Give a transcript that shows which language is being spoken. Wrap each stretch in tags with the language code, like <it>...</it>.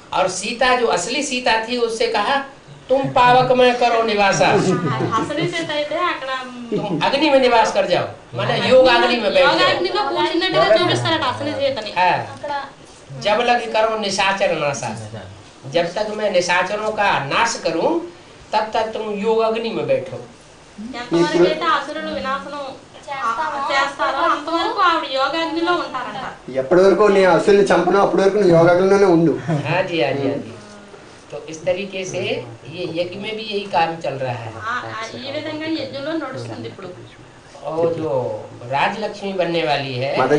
<hi>और सीता जो असली सीता थी उससे कहा तुम पावक में करो निवासा,</hi> <te>అసలు సీత అయితే అక్కడ</te> <hi>तुम अग्नि में निवास कर जाओ, माने योग अग्नि में बैठ जाओ।</hi> <te>యోగాగ్నిలో కూర్చున్నట్టుగా చూపిస్తారట అసలు సీతని।</te> <hi>जब लग करो निशाचर नाशा, जब तक मैं निशाचरों का नाश करूं तब तक तुम योग अग्नि में बैठो।</hi> <te>ఎంతవరకు అయితే అసురులు వినాశనం చేస్తారో అంతవరకు ఆవిడ యోగాగ్నిలో ఉంటారంట। ఎప్పటి వరకు నీ అసురుని చంపను అప్పటి వరకు నీ యోగాగ్నిలోనే ఉండు।</te> <hi>हाँ जी, हाँ जी, हाँ जी। तो इस तरीके से ये यज्ञ में भी यही काम चल रहा है।</hi> <te>ఈ విధంగా యజ్ఞంలో నడుస్తుంది ఇప్పుడు।</te> <hi>और जो राजलक्ष्मी बनने वाली है,</hi>